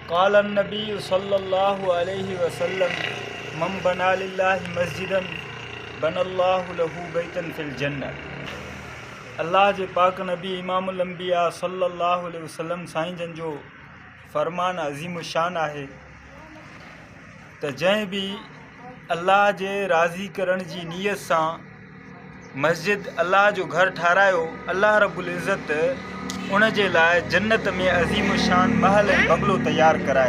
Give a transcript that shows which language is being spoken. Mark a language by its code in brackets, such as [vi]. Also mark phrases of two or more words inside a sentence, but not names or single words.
[ar] قال النبي صلى الله عليه وسلم من بنى لله مسجدا بنى الله له بيتا في الجنة. [sd] अल्लाह जे पाक नबी इमामुल अंबिया [ar] صلى الله عليه وسلم [sd] साईं जन जो फरमान अज़ीम शान आहे त जंहिं भी अल्लाह जे राज़ी करण जी नीयत सां मस्जिद अल्लाह जो घर ठारायो, अल्लाह रब्बुल इज़्ज़त उन जे लाइ जन्नत में अज़ीम शान महल ऐं बंगलो तैयार कराए।